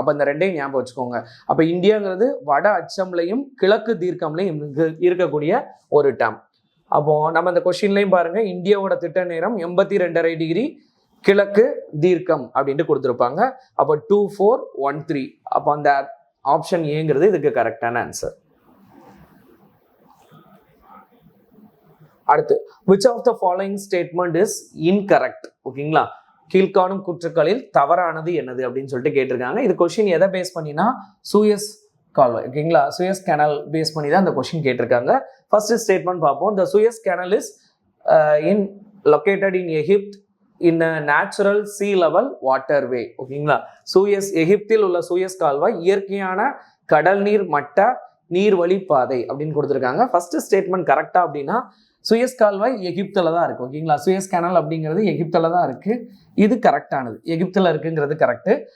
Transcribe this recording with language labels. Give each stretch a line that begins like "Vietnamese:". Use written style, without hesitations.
Tamil: அப்ப இந்த ரெண்டையும் ஞாபகம் வச்சுக்கோங்க. அப்ப இந்தியாங்கிறது வட அச்சம்லையும் கிழக்கு தீர்க்கம்லையும் இருக்கக்கூடிய ஒரு டேம். அப்போ நம்ம இந்த கொஸ்டின்லையும் பாருங்க, இந்தியாவோட திட்ட நேரம் 82.5 டிகிரி கிழக்கு தீர்க்கம் அப்படின்ட்டு கொடுத்துருப்பாங்க. அப்போ 2413. அப்போ அந்த ஆப்ஷன் ஏங்கிறது இதுக்கு கரெக்டான ஆன்சர்.
English: அடுத்து, which of the following statement is incorrect?
Tamil: ஓகேங்களா? கீழ்காணும் குற்றங்களில் தவறானது என்னது அப்படின்னு சொல்லிட்டு கேட்டிருக்காங்க. இது கொஸ்டின் எதை பேஸ் பண்ணினா சூயஸ் கால்வாய். ஓகேங்களா? சூயஸ் கேனல் பேஸ் பண்ணி தான் இந்த கொஸ்டின் கேட்டிருக்காங்க. ஃபர்ஸ்ட் ஸ்டேட்மெண்ட் பார்ப்போம்.
English: the Suez Canal is located in Egypt in a natural sea level waterway.
Tamil: ஓகேங்களா? சூயஸ், எகிப்தில் உள்ள சூயஸ் கால்வாய் இயற்கையான கடல் நீர் மட்ட நீர்வழி பாதை அப்படின்னு கொடுத்துருக்காங்க. ஃபர்ஸ்ட் ஸ்டேட்மெண்ட் கரெக்டா அப்படின்னா சுயஸ் கால்வாய் எகிப்தில் தான் இருக்கு. ஓகேங்களா? சுயஸ் கேனல் அப்படிங்கிறது எகிப்தில் தான் இருக்கு. இது கரெக்டானது, எகிப்தில் இருக்குங்கிறது கரெக்டு.